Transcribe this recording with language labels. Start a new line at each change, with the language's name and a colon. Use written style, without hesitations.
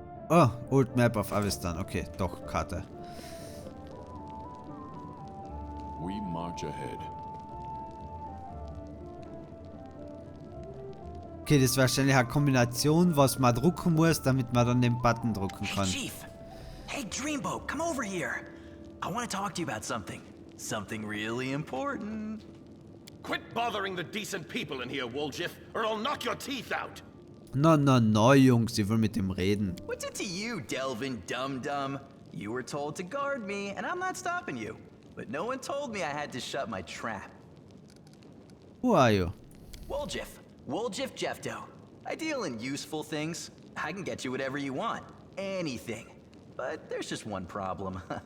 German: Oh, Old Map of Avistan. Okay, doch, Karte.
English: We march ahead.
German: Okay, das ist wahrscheinlich eine Kombination, was man drucken muss, damit man dann den Button drucken
English: Hey,
German: kann.
English: Chief. Hey, Dreamboat, come over here. I want to talk to you about something. Something really important. Quit bothering the decent people in here, Woljiff, or I'll knock your teeth out.
German: No, Jungs, ich will mit dem reden.
English: What's it to you, Delvin Dum-Dum? You were told to guard me, and I'm not stopping you. But no one told me I had to shut my trap. Who are you? Woljiff. Woljiff Jeffdo. I deal in useful things. I can get you whatever you want. Anything. But there's just one problem.